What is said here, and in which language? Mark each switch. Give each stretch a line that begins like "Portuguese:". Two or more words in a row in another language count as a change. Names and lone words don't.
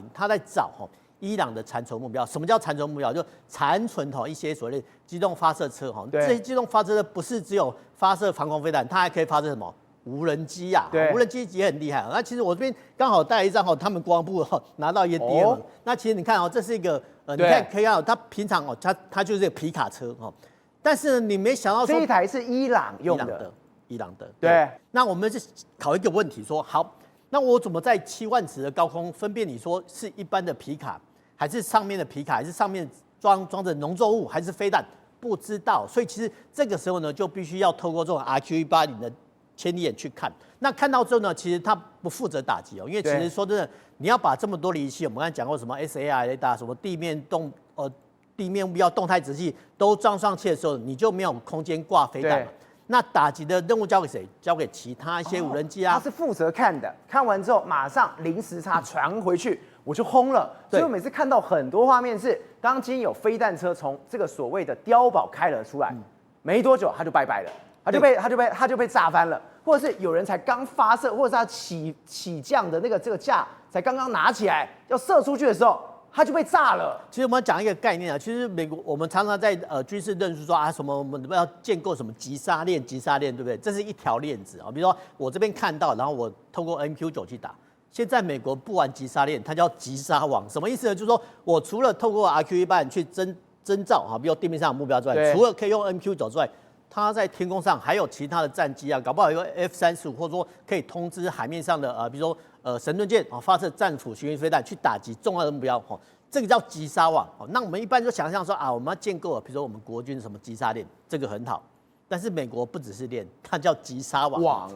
Chinese: 他在找伊朗的殘存目標。什麼叫殘存目標？就殘存一些所謂的機動發射車這些機動發射車不是只有發射防空飛彈，它還可以發射什麼？無人機啊，無人機也很厲害。那其實我這邊剛好帶了一張他們國防部拿到一些 DM。那其實你看這是一個你看可以看到，它平常它就是一個皮卡車但是呢，你沒想到說這一台是伊朗用的，伊朗的。对。那我們就考一個問題說，好，那我怎麼在7萬尺的高空分辨你說是一般的皮卡，還是上面的皮卡，還是上面裝着農作物，還是飛彈？不知道。所以其實這個時候呢，就必須要透過這種 RQ-180的千里眼去看。那看到之後呢，其實它不負責打擊因為其實說真的，你要把這麼多儀器，我們剛才講過什麼 SAR 雷達，什麼地面目標動態值器都裝上去的時候，你就沒有空間掛飛彈。那打擊的任務交給誰？交給其他一些無人機啊。他是負責看的，看完之後馬上零時差傳回去，我就轟了。所以我每次看到很多畫面是，當今有飛彈車從這個所謂的碉堡開了出來，沒多久他就拜拜了，他就被炸翻了，或者是有人才剛發射，或者是他起降的这个架才刚刚拿起来要射出去的时候。它就被炸了。其實我們講一個概念啊，其實美國我們常常在軍事論述說什麼我們要建構什麼擊殺鏈，對不對？這是一條鏈子啊。比如說我這邊看到，然後我透過 MQ9去打。現在美國不玩擊殺鏈，它叫擊殺網，什麼意思呢？就是說我除了透過 RQ-180去徵兆啊，比如地面上的目標之外，除了可以用 MQ9之外，它在天空上還有其他的戰機啊，搞不好有個 F-35，或者說可以通知海面上的比如說神盾艦發射戰斧巡弋飛彈去打擊重要的目標這個叫擊殺網。那我們一般就想象說我們要建構比如說我們國軍什麼擊殺鏈，這個很好。但是美國不只是鏈，它叫擊殺網。